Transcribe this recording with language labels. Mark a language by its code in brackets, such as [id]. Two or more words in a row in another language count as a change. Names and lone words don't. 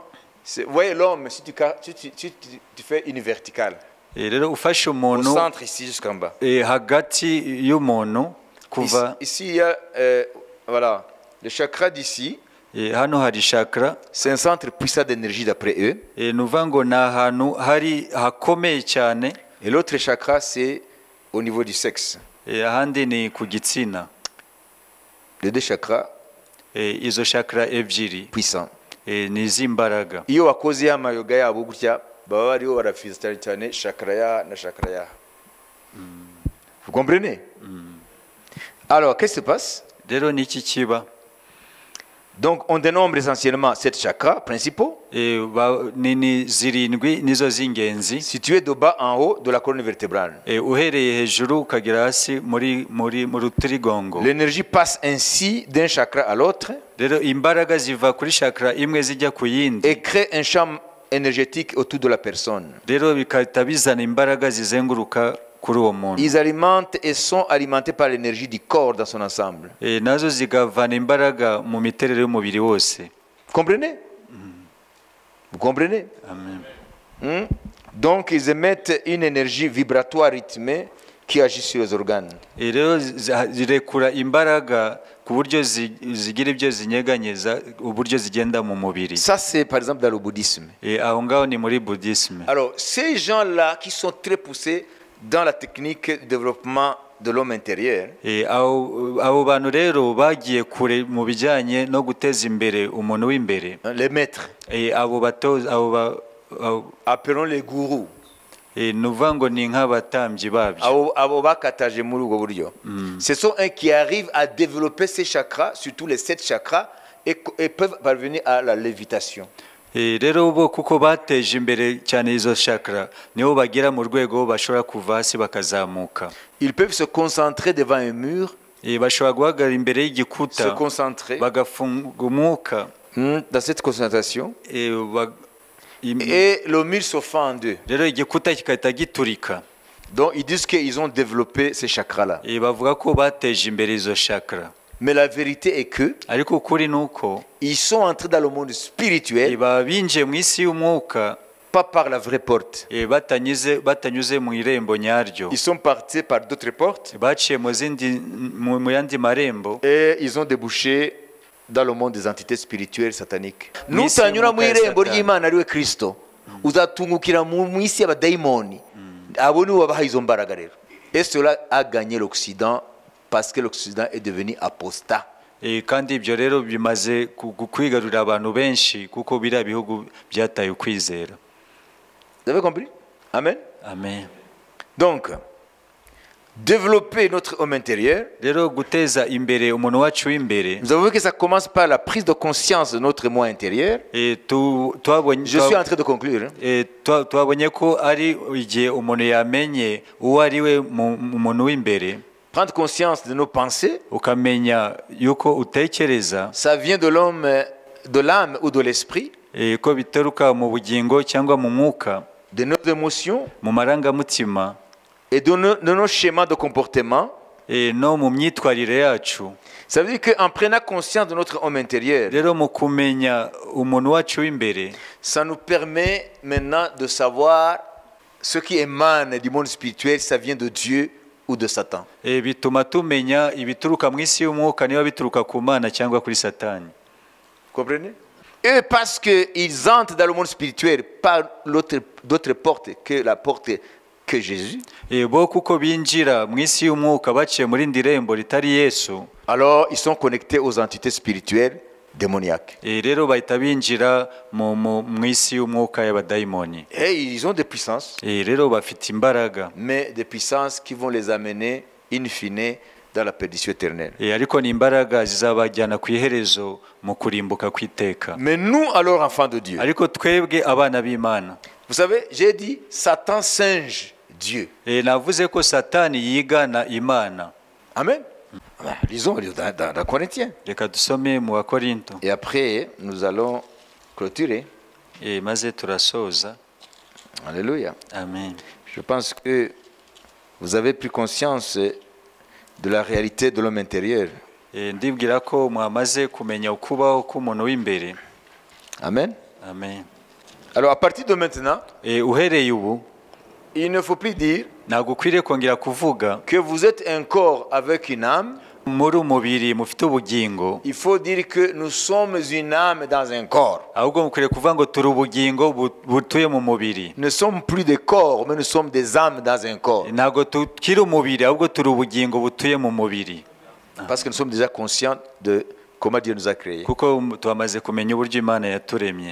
[fr] Vous voyez l'homme, si tu fais une verticale, [rw] Rero ufashe [fr] au [rw] umuntu [fr] centre ici jusqu'en bas. [rw] hagati y'umuntu kuva [fr] Ici, il y a voilà, le chakra d'ici, [rw] hano hari chakra. [fr] c'est un centre puissant d'énergie d'après eux. [rw] Ni ukuvuga ngo ni ahantu hari hakomeye cyane. [fr] Et l'autre chakra, c'est au niveau du sexe. [rw] Ahandi ni ku gitsina. [fr] Les deux chakras [rw] Izo chakra ebyiri [fr] puissants. [rw] ni iz'imbaraga. Iyo wakoze amayoga yabo gutya baba bariho barafiza cyane cyane chakra ya na chakra ya. [fr] Vous comprenez? Alors, qu'est-ce qui se passe? [rw] Rero ni iki kiba? [fr] Donc, on dénombre essentiellement 7 chakras principaux, [rw] Ni 7 nizo z'ingenzi. [fr] situés de bas en haut de la colonne vertébrale. [rw] Uhereye hejuru ukagera hasi mu rutirigongo. [fr] L'énergie passe ainsi d'un chakra à l'autre [rw] Rero imbaraga ziva kuri chakra imwe zijya ku yindi. [fr] et crée un champ énergétique autour de la personne. [rw] Rero bikahita bizana imbaraga zizenguruka kuri uwo muntu. [fr] Ils alimentent et sont alimentés par l'énergie du corps dans son ensemble. [rw] Nazo zigavana imbaraga mu miterere y'umubiri wose. [fr] Vous comprenez? Vous comprenez? Amen. Donc, ils émettent une énergie vibratoire rythmée qui agit sur les organes. [rw] Rero zirekura imbaraga ku buryo zigira ibyo zinyeganyeza uburyo zigenda mu mubiri. [fr] Ça, c'est par exemple dans le bouddhisme. [rw] Aho ngaho ni muri buddhisme. [fr] Alors, ces gens-là qui sont très poussés dans la technique de développement de l'homme intérieur, [rw] abo bantu rero bagiye kure mu bijyanye no guteza imbere umuntu w'imbere. [fr] les maîtres, [rw] Abo batoza [fr] appelons les gourous, [rw] ni ukuvuga ngo ni nk'abatambyi babyo. abo bakataje muri ubwo buryo. [fr] Ce sont eux qui arrivent à développer ces chakras, surtout les 7 chakras, et peuvent parvenir à la lévitation. [rw] Rero bo kuko bateje imbere cyane izo chakra niho bagera mu rwego bashobora kuva hasi bakazamuka. [fr] Ils peuvent se concentrer devant un mur, [rw] Bashobora guhagarara imbere [fr] se [rw] y'igikuta [fr] concentrer [rw] bagafunga umwuka. [fr] dans cette concentration, Et le mur se fend en deux. [rw] rero igikuta kigahita giturika. [fr] Donc ils disent qu'ils ont développé ces chakras-là. [rw] Bavuga ko bateje imbere izo chakra. [fr] Mais la vérité est que [rw] Ariko ukuri ni uko [fr] ils sont entrés dans le monde spirituel, [rw] baba binjiye mu isi y'umwuka [fr] pas par la vraie porte. [rw] batanyuze mu irembo nyaryo. [fr] Ils sont partis par d'autres portes [rw] Baciye mu yandi marembo. [fr] et ils ont débouché dans le monde des entités spirituelles sataniques. [rw] Mu isi Nutanyura mu y'umwuka ya irembo Satani. ry'Imana ariwe Kristo, uzatungukira mu isi y'abadayimoni. Abo nibo babaha izo mbaraga rero. [fr] Et cela a gagné l'Occident parce que l'Occident est devenu apostat. [rw] Kandi ibyo rero bimaze kwigarurira abantu benshi kuko biriya bihugu byataye ukwizera. [fr] Vous avez compris? Amen. Amen. Donc, développer notre homme intérieur, [rw] Rero guteza imbere umuntu wacu w'imbere. [fr] nous avons vu que ça commence par la prise de conscience de notre moi intérieur. Je suis en train de conclure. [rw] Twabonye ko ari igihe umuntu yamenye uwo ari we mu muntu w'imbere. [fr] Prendre conscience de nos pensées, [rw] Ukamenya yuko utekereza. [fr] ça vient de l'homme, de l'âme ou de l'esprit, [rw] Ko biteruka mu bugingo cyangwa mu mwuka, [fr] de nos émotions [rw] mu marangamutima [fr] et de nos schémas de comportement. [rw] no mu myitwarire yacu. [fr] Ça veut dire qu'en prenant conscience de notre homme intérieur, [rw] Rero mu kumenya umuntu wacu w'imbere, [fr] ça nous permet maintenant de savoir ce qui émane du monde spirituel, ça vient de Dieu ou de Satan. [rw] bituma tumenya ibituruka mu isi y'umwuka niba bituruka ku Mana cyangwa kuri Satani. [fr] Vous comprenez? Et parce qu'ils entrent dans le monde spirituel par d'autres portes que la porte que Jésus, [rw] bo kuko binjira mu isi y'umwuka baciye muri ndirembo ritari Yesu, [fr] alors ils sont connectés aux entités spirituelles démoniaques. [rw] rero bahita binjira mu isi y'umwuka y'abadayimoni. [fr] Et ils ont des puissances, [rw] rero bafite imbaraga, [fr] mais des puissances qui vont les amener [la] in fine [fr] dans la perdition éternelle. [rw] ariko ni imbaraga zizabajyana ku iherezo mu kurimbuka kw'iteka. [fr] Mais nous, alors enfants de Dieu, [rw] ariko twebwe abana b'Imana, [fr] vous savez, j'ai dit Satan singe Dieu. [rw] navuze ko Satani yigana Imana. Amen. [fr] Lisons dans Corinthiens. [rw] Reka dusome mu Bakorinto, [fr] Et après, nous allons clôturer. [rw] maze turasoza. [fr] Alléluia. Amen. Je pense que vous avez pris conscience de la réalité de l'homme intérieur. [rw] Ndibwira ko mwamaze kumenya ukubaho k'umuntu w'imbere. Amen. Amen. [fr] Alors à partir de maintenant, [rw] Uhereye ubu [fr] il ne faut plus dire [rw] ntabwo ukwiriye kongera kuvuga [fr] que vous êtes un corps avec une âme. [rw] muri umubiri mufite ubugingo, [fr] Il faut dire que nous sommes une âme dans un corps. [rw] ahubwo mukwiriye kuvuga ngo turi ubugingo butuye mu mubiri. [fr] Nous ne sommes plus des corps, mais nous sommes des âmes dans un corps. [rw] Ntabwo tukiri umubiri, ahubwo turi ubugingo butuye mu mubiri, [fr] Parce que nous sommes déjà conscients de comment Dieu nous a créés. [rw] kuko twamaze kumenya uburyo Imana yaturemye.